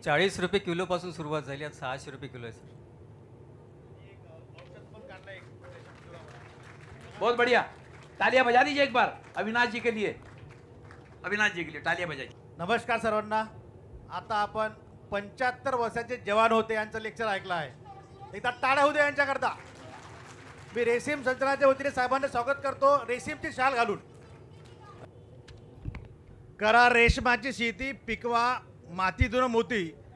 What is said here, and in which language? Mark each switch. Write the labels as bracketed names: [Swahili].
[Marathi] 40 रुपये किलो पासून सुरुवात झाली, आता 600 रुपये किलो आहे सर. [Hindi] बहुत बढ़िया. तालियां बजा दीजिए एक बार अविनाश जी के लिए. अविनाश जी के लिए तालियां बजाइए. [Marathi] नमस्कार सर्वांना. आता आपण 75 वर्षाचे जवान होते यांचं लेक्चर ऐकलं आहे. एकदा टाळ्या होऊ द्या यांच्याकरता. मी रेशीम संचलनाच्या वतीने साहेबांना स्वागत करतो रेशीमची शाल घालून. करा रेशमाची शेती पिकवा मातीतून मोती.